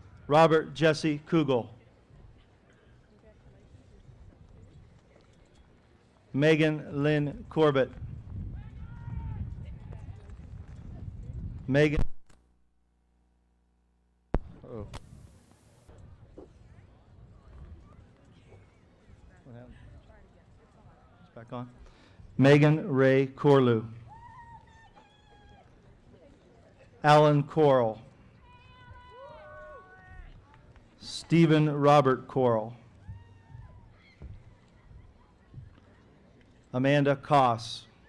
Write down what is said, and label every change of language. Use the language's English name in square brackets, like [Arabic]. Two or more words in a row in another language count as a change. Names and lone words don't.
[English] Robert Jesse Kugel. Megan Lynn Corbett. Megan. Uh-oh. What happened? It's back on. Megan Ray Corlew. Alan Coral. Stephen Robert Coral. Amanda Koss.